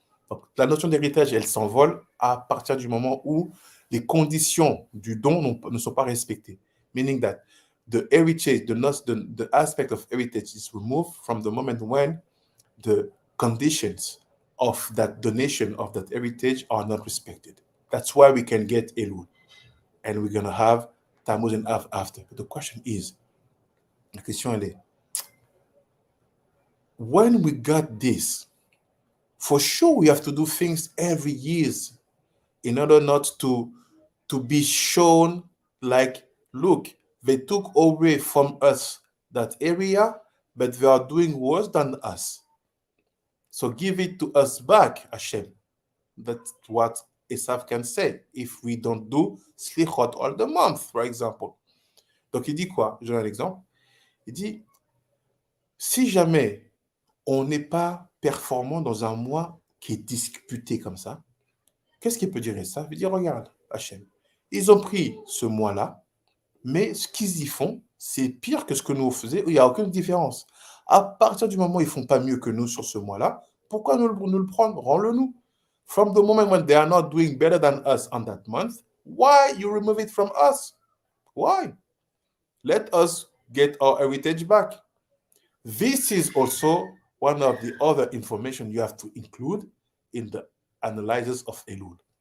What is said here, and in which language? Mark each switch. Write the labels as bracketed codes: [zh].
[fr] Donc, la notion d'héritage, elle s'envole à partir du moment où les conditions du don ne sont pas respectées. [en] Meaning that the heritage, the aspect of heritage is removed from the moment when the conditions of that donation, of that heritage are not respected. That's why we can get Elul. And we're going to have Tammuz and Av after. But the question is, [fr] la question elle est, [en] when we got this, for sure we have to do things every year in order not to be shown like, look, they took away from us that area, but they are doing worse than us. So give it to us back, Hashem. That's what Esav can say if we don't do Selikhot all the month, for example. [fr] Donc il dit quoi? Je donne un exemple. Il dit, si jamais on n'est pas performant dans un mois qui est disputé comme ça, qu'est-ce qu'il peut dire Esav? Il dit, regarde, Hachem, ils ont pris ce mois-là, mais ce qu'ils y font, c'est pire que ce que nous faisions, il n'y a aucune différence. À partir du moment où ils ne font pas mieux que nous sur ce mois-là, pourquoi nous le prendre? Rends-le nous. [en] From the moment when they are not doing better than us on that month, why you remove it from us? Why? Let us get our heritage back. This is also one of the other information you have to include in the analysis of Elul.